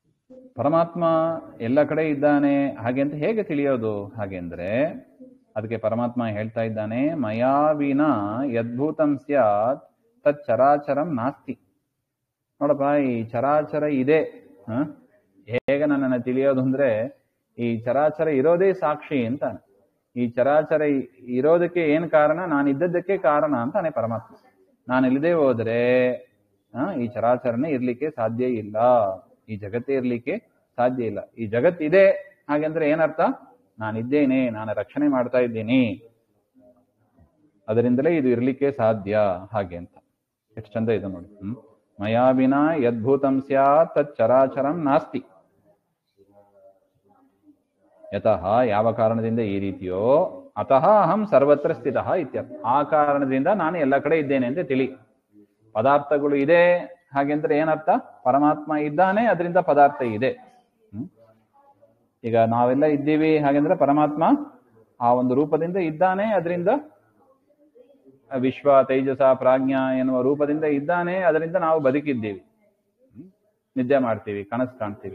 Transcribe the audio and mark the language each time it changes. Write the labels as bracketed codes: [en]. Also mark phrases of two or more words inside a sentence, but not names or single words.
[kn] ಪರಮಾತ್ಮ ಎಲ್ಲ ಕಡೆ ಇದ್ದಾನೆ ಹಾಗೆ ಅಂತ ಹೇಗೆ ತಿಳಿಯೋದು? ಹಾಗೆಂದ್ರೆ ಅದಕ್ಕೆ ಪರಮಾತ್ಮ ಹೇಳ್ತಾ ಇದ್ದಾನೆ, [sa] ಮಯಾ ವಿನಾ ಯದ್ಭೂತಂ ಸ್ಯಾತ್ ತತ್ ಚರಾಚರಂ ನಾಸ್ತಿ. [kn] ನೋಡಪ್ಪ, ಈ ಚರಾಚರ ಇದೆ, ಹೇಗೆ ನನ್ನನ್ನು ತಿಳಿಯೋದು ಅಂದ್ರೆ ಈ ಚರಾಚರ ಇರೋದೇ ಸಾಕ್ಷಿ ಅಂತಾನೆ. ಈ ಚರಾಚರ ಇರೋದಕ್ಕೆ ಏನ್ ಕಾರಣ? ನಾನಿದ್ದದ್ದಕ್ಕೆ ಕಾರಣ ಅಂತಾನೆ ಪರಮಾತ್ಮ. ನಾನಿಲ್ಲದೆ ಹೋದ್ರೆ ಈ ಚರಾಚರನೇ ಇರ್ಲಿಕ್ಕೆ ಸಾಧ್ಯ ಇಲ್ಲ, ಈ ಜಗತ್ತೇ ಇರ್ಲಿಕ್ಕೆ ಸಾಧ್ಯ ಇಲ್ಲ. ಈ ಜಗತ್ತಿದೆ ಹಾಗೆಂದ್ರೆ ಏನರ್ಥ? ನಾನಿದ್ದೇನೆ, ನಾನು ರಕ್ಷಣೆ ಮಾಡ್ತಾ ಇದ್ದೀನಿ, ಅದರಿಂದಲೇ ಇದು ಇರ್ಲಿಕ್ಕೆ ಸಾಧ್ಯ ಹಾಗೆ ಅಂತ. ಎಷ್ಟು ಚಂದ ಇದು ನೋಡಿ. [sa] ಮಯಾ ವಿನಾ ಯದ್ಭೂತಂ ಸ್ಯಾತ್ ತತ್ ಚರಾಚರಂ ನಾಸ್ತಿ. ಯತಃ [kn] ಯಾವ ಕಾರಣದಿಂದ ಈ ರೀತಿಯೋ [sa] ಅತಃ ಅಹಂ ಸರ್ವತ್ರ ಸ್ಥಿತಃ ಇತ್ಯರ್ಥ. [kn] ಆ ಕಾರಣದಿಂದ ನಾನು ಎಲ್ಲ ಕಡೆ ಇದ್ದೇನೆ ಅಂತ ತಿಳಿ. ಪದಾರ್ಥಗಳು ಇದೆ ಹಾಗೆಂದ್ರೆ ಏನರ್ಥ? ಪರಮಾತ್ಮ ಇದ್ದಾನೆ, ಅದರಿಂದ ಪದಾರ್ಥ ಇದೆ. ಈಗ ನಾವೆಲ್ಲ ಇದ್ದೀವಿ ಹಾಗೆಂದ್ರೆ ಪರಮಾತ್ಮ ಆ ಒಂದು ರೂಪದಿಂದ ಇದ್ದಾನೆ, ಅದರಿಂದ ವಿಶ್ವ ತೈಜಸ ಪ್ರಾಜ್ಞ ಎನ್ನುವ ರೂಪದಿಂದ ಇದ್ದಾನೆ, ಅದರಿಂದ ನಾವು ಬದುಕಿದ್ದೀವಿ, ನಿದ್ದೆ ಮಾಡ್ತೀವಿ, ಕನಸು ಕಾಣ್ತೀವಿ.